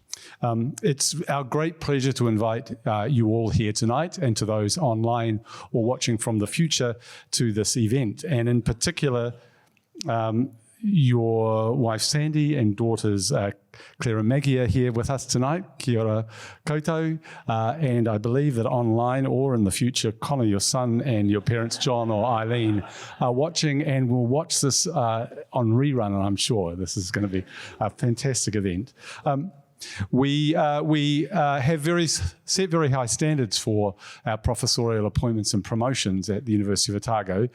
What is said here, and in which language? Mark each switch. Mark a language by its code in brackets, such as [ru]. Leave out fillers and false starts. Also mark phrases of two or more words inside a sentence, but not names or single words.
[en] It's our great pleasure to invite you all here tonight and to those online or watching from the future to this event. And in particular, your wife Sandy and daughters Claire and Maggie are here with us tonight. [mi] Kia ora koutou. [en] And I believe that online or in the future, Connor, your son, and your parents, John or Eileen, are watching and will watch this on rerun, and I'm sure this is going to be a fantastic event. We have set very high standards for our professorial appointments and promotions at the University of Otago.